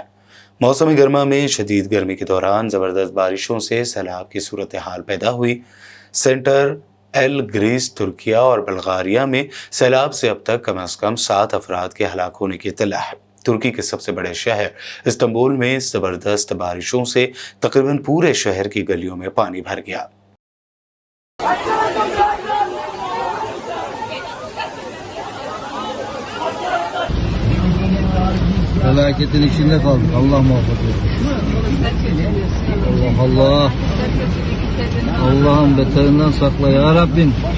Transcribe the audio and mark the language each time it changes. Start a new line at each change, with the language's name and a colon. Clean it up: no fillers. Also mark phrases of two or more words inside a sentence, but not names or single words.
Urdu: موسم گرما میں شدید گرمی کے دوران زبردست بارشوں سے سیلاب کی صورت حال پیدا ہوئی. سینٹر ایل گریس، ترکیہ اور بلغاریہ میں سیلاب سے اب تک کم سے کم 7 افراد کے ہلاک ہونے کی اطلاع ہے. ترکی کے سب سے بڑے شہر استنبول میں زبردست بارشوں سے تقریباً پورے شہر کی گلیوں میں پانی بھر گیا.
Turkish: Felaketin içinde kaldık. Allah muhafaza etsin. Allah Allah. Allah'ım beterinden sakla ya Rabbim.